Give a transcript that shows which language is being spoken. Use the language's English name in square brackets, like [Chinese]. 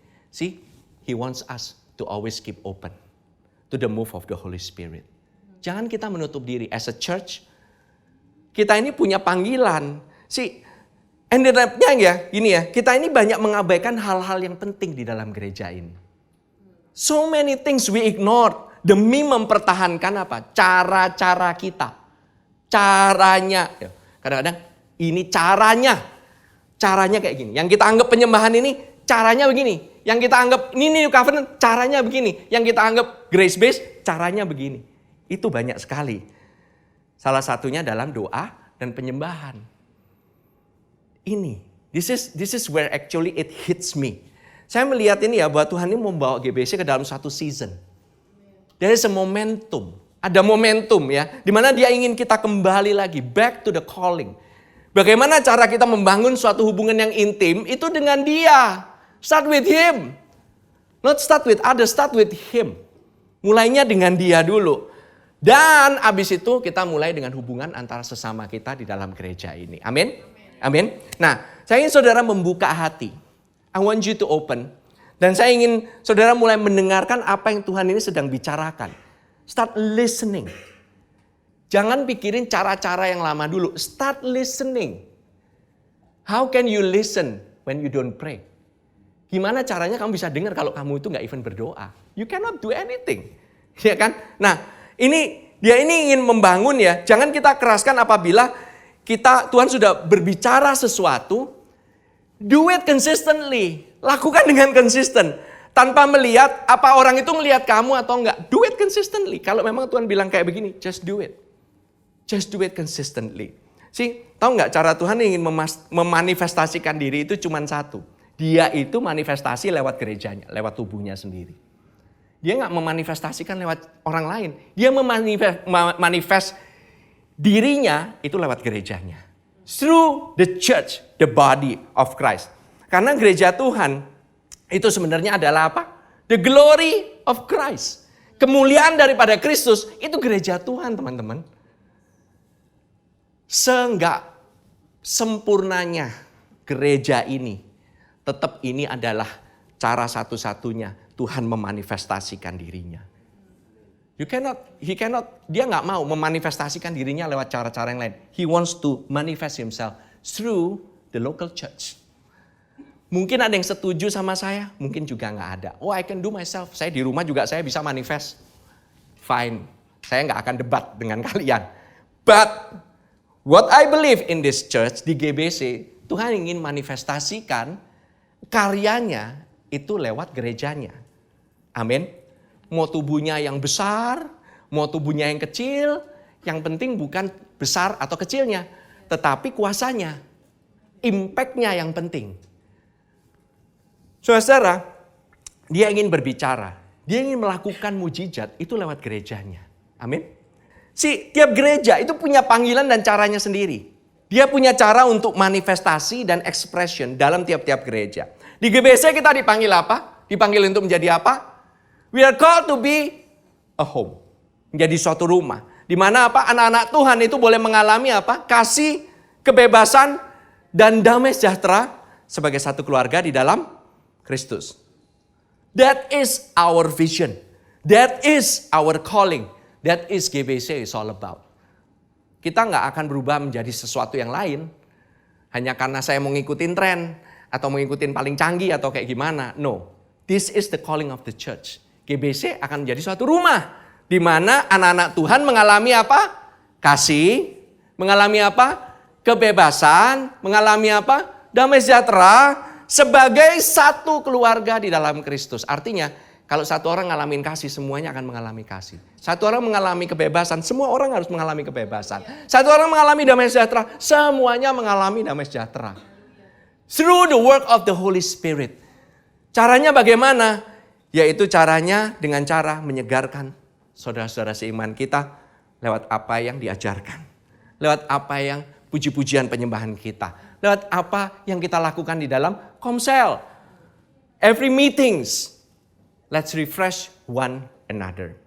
[English] See, He wants us to always keep open to the move of the Holy Spirit. [Indonesian] Jangan kita menutup diri. [English] As a church, [Indonesian] kita ini punya panggilan. [English] Ended up- [Indonesian] nya ya, gini ya, kita ini banyak mengabaikan hal-hal yang penting di dalam gereja ini. [English] So many things we ignore [Indonesian] demi mempertahankan apa? Cara-cara kita. Caranya. Kadang-kadang ini caranya. Caranya kayak gini. Yang kita anggap penyembahan ini caranya begini. Yang kita anggap ini New Covenant caranya begini. Yang kita anggap grace based caranya begini. Itu banyak sekali. Salah satunya dalam doa dan penyembahan. [English] This is where actually it hits me. [Indonesian] Saya melihat ini ya, bahwa Tuhan ini membawa GBC ke dalam satu season. [English] There is a momentum. [Indonesian] Ada momentum ya, di mana Dia ingin kita kembali lagi, [English] back to the calling. [Indonesian] Bagaimana cara kita membangun suatu hubungan yang intim, itu dengan Dia. [English] Start with Him. Not start with others, start with Him. [Indonesian] Mulainya dengan Dia dulu. Dan abis itu kita mulai dengan hubungan antara sesama kita di dalam gereja ini. Amin? Amin. Nah, saya ingin saudara membuka hati. [English] I want you to open. [Indonesian] Dan saya ingin saudara mulai mendengarkan apa yang Tuhan ini sedang bicarakan. [English] Start listening. [Indonesian] Jangan pikirin cara-cara yang lama dulu. [English] Start listening. How can you listen when you don't pray? [Indonesian] Gimana caranya kamu bisa dengar kalau kamu itu gak even berdoa? [English] You cannot do anything. [Indonesian] Ya kan? Nah, dia ini ingin membangun ya. Jangan kita keraskan apabila Tuhan sudah berbicara sesuatu. [English] Do it consistently. [Indonesian] Lakukan dengan konsisten. Tanpa melihat apa orang itu melihat kamu atau enggak. [English] Do it consistently. [Indonesian] Kalau memang Tuhan bilang kayak begini, [English] just do it. Just do it consistently. [Indonesian] Tahu enggak cara Tuhan ingin memanifestasikan diri itu cuma satu. Dia itu manifestasi lewat gerejanya, lewat tubuhnya sendiri. Dia enggak memanifestasikan lewat orang lain. Dia memanifest dirinya itu lewat gerejanya. [English] Through the church, the body of Christ. [Indonesian] Karena gereja Tuhan itu sebenarnya adalah apa? [English] The glory of Christ. [Indonesian] Kemuliaan daripada Kristus itu gereja Tuhan, teman-teman. Seenggak sempurnanya gereja ini, tetap ini adalah cara satu-satunya Tuhan memanifestasikan dirinya. Dia nggak mau memanifestasikan dirinya lewat cara-cara yang lain. [English] He wants to manifest himself through the local church. [Indonesian] Mungkin ada yang setuju sama saya, mungkin juga nggak ada. [English] Oh, I can do myself. [Indonesian] Saya di rumah juga saya bisa manifest. Fine, saya nggak akan debat dengan kalian. [English] But what I believe in this church, [Indonesian] di GBC, Tuhan ingin manifestasikan karyanya itu lewat gerejanya. Amin. Mau tubuhnya yang besar, mau tubuhnya yang kecil, yang penting bukan besar atau kecilnya, tetapi kuasanya, impact-nya yang penting. Saudara, dia ingin berbicara, dia ingin melakukan mujizat itu lewat gerejanya. Amin. Tiap gereja itu punya panggilan dan caranya sendiri. Dia punya cara untuk manifestasi dan expression dalam tiap-tiap gereja. Di GBC kita dipanggil apa? Dipanggil untuk menjadi apa? [English] We are called to be a home. [Indonesian] Menjadi suatu rumah. Di mana apa? Anak-anak Tuhan itu boleh mengalami apa? Kasih, kebebasan, dan damai sejahtera sebagai satu keluarga di dalam Kristus. [English] That is our vision. That is our calling. That is GBC is all about. [Indonesian] Kita nggak akan berubah menjadi sesuatu yang lain. Hanya karena saya mau ngikutin tren. Atau mau ngikutin paling canggih atau kayak gimana. No. [English] This is the calling of the church. [Indonesian] GBC akan menjadi suatu rumah. Di mana anak-anak Tuhan mengalami apa? Kasih. Mengalami apa? Kebebasan. Mengalami apa? Damai sejahtera. Sebagai satu keluarga di dalam Kristus. Artinya, kalau satu orang ngalamin kasih, semuanya akan mengalami kasih. Satu orang mengalami kebebasan, semua orang harus mengalami kebebasan. Satu orang mengalami damai sejahtera, semuanya mengalami damai sejahtera. [English] Through the work of the Holy Spirit. [Indonesian] Caranya bagaimana? Yaitu caranya dengan cara menyegarkan saudara-saudara seiman kita lewat apa yang diajarkan. Lewat apa yang puji-pujian penyembahan kita. Lewat apa yang kita lakukan di dalam komsel. [English] Every meetings. Let's refresh one another.